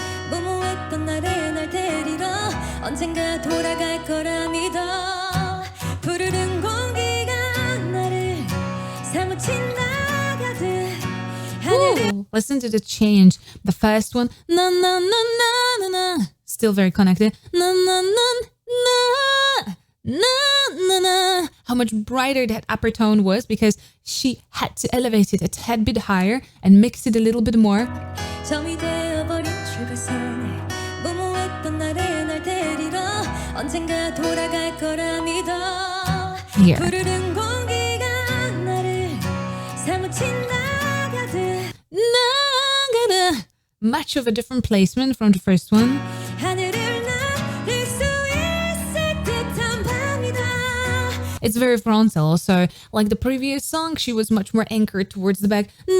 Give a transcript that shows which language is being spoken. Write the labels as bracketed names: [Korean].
[Korean] 무모했던 날에 날 데리러 언젠가 돌아갈 거라 믿어 푸르른 공기가 나를 사무친다 가득 [English] Ooh, listen to the change. The first one, na na na na na na, still very connected. Na na na na na na na. How much brighter that upper tone was, because she had to elevate it a tad bit higher and mix it a little bit more. [Korean] 점이 되어버린 출발선에 무모했던 날에 날 데리러 언젠가 돌아갈 거라 믿어 [English] Here. [Korean] 푸르른 공기가 나를 사무친다 가득 Nagada. [English] Much of a different placement from the first one. [Korean] 하늘을 날릴 수 있을 듯한 밤이다. [English] It's very frontal. So, like the previous song, she was much more anchored towards the back.